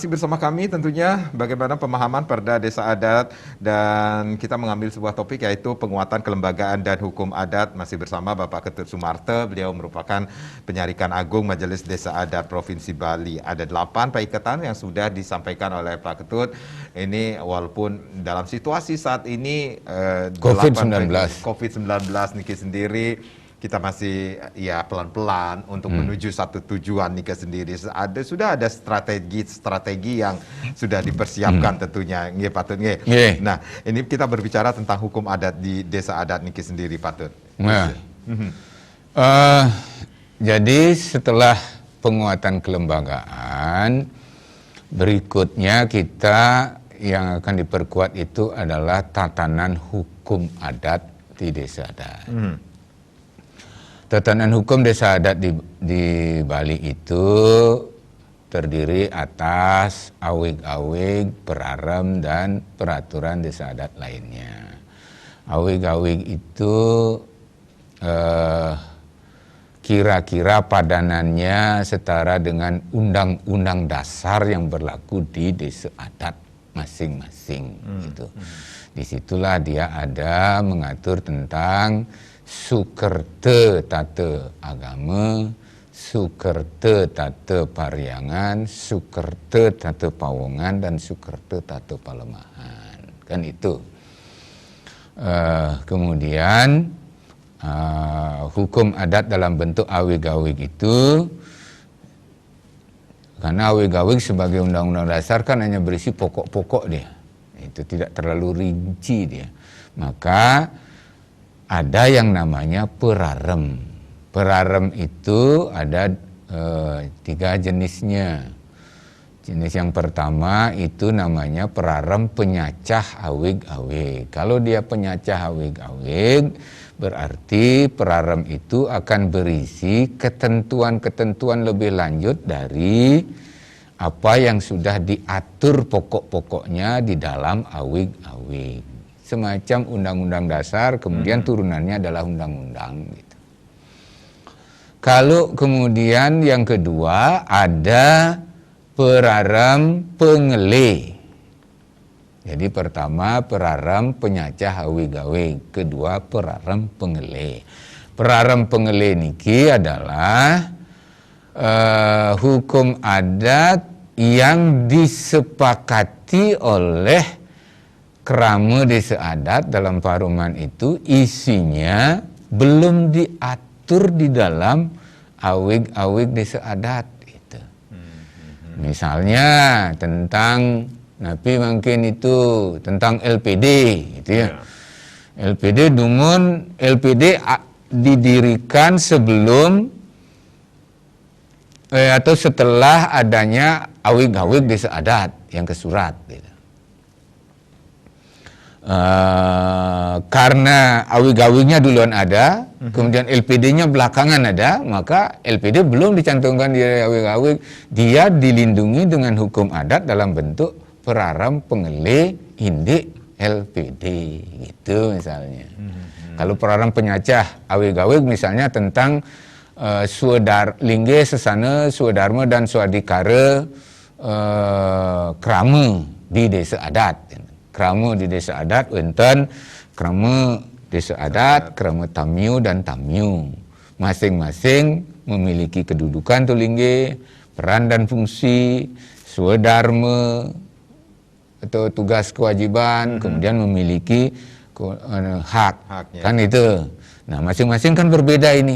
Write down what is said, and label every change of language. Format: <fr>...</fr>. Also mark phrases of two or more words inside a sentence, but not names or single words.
<id>bersama kami, tentunya bagaimana pemahaman Perda Desa Adat, dan kita mengambil sebuah topik yaitu penguatan kelembagaan dan hukum adat. Masih bersama Bapak Ketut Sumarte, beliau merupakan Penyarikan Agung Majelis Desa Adat Provinsi Bali. Ada 8 paikatan yang sudah disampaikan oleh Pak Ketut. Ini walaupun dalam situasi saat ini COVID-19 Niki sendiri, kita masih ya pelan-pelan untuk menuju satu tujuan Niki sendiri. Sudah ada strategi yang sudah dipersiapkan tentunya.</id> <ban>Nggih Patut nggih.</ban> <id>Nah, ini kita berbicara tentang hukum adat di desa adat Niki sendiri, Patut. Jadi setelah penguatan kelembagaan, berikutnya kita yang akan diperkuat itu adalah tatanan hukum adat di desa adat. Tatanan hukum desa adat di Bali itu terdiri atas awig-awig, perarem, dan peraturan desa adat lainnya. Awig-awig itu kira-kira padanannya setara dengan undang-undang dasar yang berlaku di desa adat masing-masing gitu. Disitulah dia ada mengatur tentang sukerte tata agama, sukerte tata paryangan, sukerte tata pawongan, dan sukerte tata palemahan. Kan itu. Kemudian hukum adat dalam bentuk awig-awig itu, karena awig-awig sebagai undang-undang dasar kan hanya berisi pokok-pokok dia, itu tidak terlalu rinci dia, maka ada yang namanya perarem. Perarem itu ada 3 jenisnya. Jenis yang pertama itu namanya perarem penyacah awig-awig. Kalau dia penyacah awig-awig, berarti perarem itu akan berisi ketentuan-ketentuan lebih lanjut dari apa yang sudah diatur pokok-pokoknya di dalam awig-awig. Semacam undang-undang dasar, kemudian turunannya adalah undang-undang. Gitu. Kalau kemudian yang kedua ada perarem pengele. Jadi pertama perarem penyacah awig-awig, kedua perarem pengele. Perarem pengele niki adalah hukum adat yang disepakati oleh kerama desa adat dalam paruman itu, isinya belum diatur di dalam awig-awig desa adat. Gitu. Misalnya tentang Napi mungkin itu tentang LPD gitu ya. LPD Dungun, LPD didirikan sebelum atau setelah adanya awig-awig desa adat yang kesurat gitu. Karena awig-awignya duluan ada, kemudian LPD-nya belakangan ada, maka LPD belum dicantumkan di awig-awig, dia dilindungi dengan hukum adat dalam bentuk perarem pengele indik LPD gitu misalnya. Kalau perarem penyacah awig-awig misalnya tentang lingge sesana swadharma dan swadikara krama di desa adat. Krama di desa adat wonten krama desa adat, krama tamyu dan tamyu. Masing-masing memiliki kedudukan tulingge, peran dan fungsi, swadharma atau tugas kewajiban, kemudian memiliki haknya. Kan itu. Nah, masing-masing kan berbeda ini.</id>